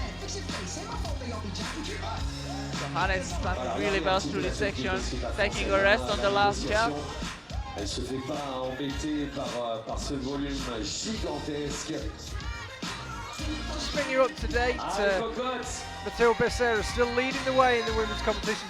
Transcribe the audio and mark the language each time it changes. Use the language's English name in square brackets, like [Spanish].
[English] So Hannes standing really well through this section, taking a rest on the last jump. [French] Elle se fait pas embêter par ce volume gigantesque. [English] Just bring you up to date. Mathilde Besser is still leading the way in the women's competition.